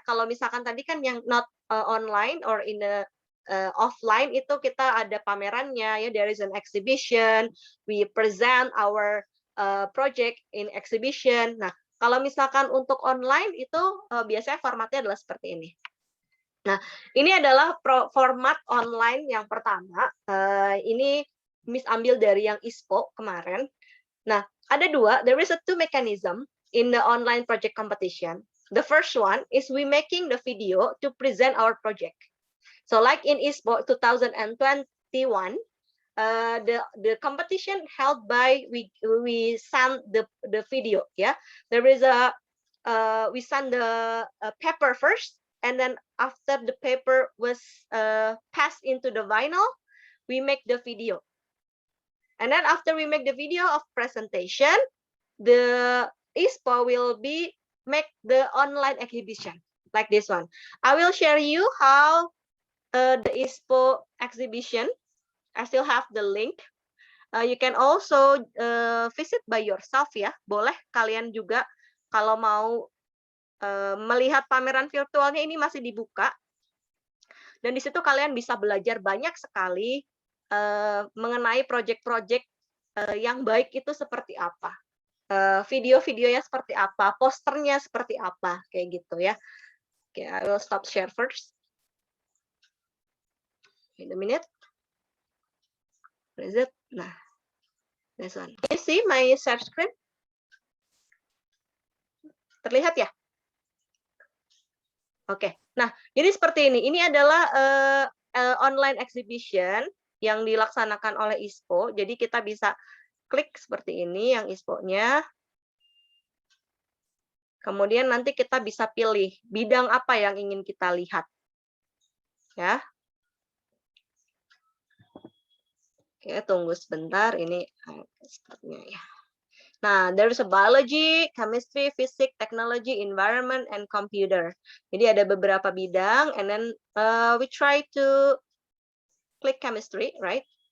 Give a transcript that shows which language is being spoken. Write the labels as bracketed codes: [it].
[id] Kalau misalkan tadi kan yang [en] not online or in the offline [id] itu kita ada pamerannya ya, [en] there is an exhibition, we present our project in exhibition. [id] Nah, kalau misalkan untuk online itu biasanya formatnya adalah seperti ini. Nah, ini adalah format online yang pertama. Ini Miss ambil dari yang ISPO kemarin. Nah, ada dua. [en] There is a two mechanism in the online project competition. The first one is we making the video to present our project. So like in ISPO 2021, the competition held by we send the video. Yeah, there is a we send the paper first, and then after the paper was passed into the vinyl, we make the video. And then after we make the video of presentation, the ISPO will make the online exhibition like this one. I will share you how the ISPO exhibition. I still have the link. You can also visit by yourself ya. [id] Boleh kalian juga kalau mau melihat pameran virtualnya, ini masih dibuka. Dan di situ kalian bisa belajar banyak sekali mengenai project-project yang baik itu seperti apa, video-videonya seperti apa, posternya seperti apa, kayak gitu ya. [en] Oke, I will stop share first. Wait a minute. Where is it? Nah, this one. Can you see my share screen? [id] Terlihat ya? Oke. Nah, jadi seperti ini. Ini adalah online exhibition yang dilaksanakan oleh ISPO. Jadi kita bisa klik seperti ini yang ISPO-nya. Kemudian nanti kita bisa pilih bidang apa yang ingin kita lihat. Ya. Oke, tunggu sebentar, ini sepertinya ya. [en] Nah, there is a biology, chemistry, physics, technology, environment, and computer. [id] Jadi ada beberapa bidang, [en] and then we try to klik chemistry, right?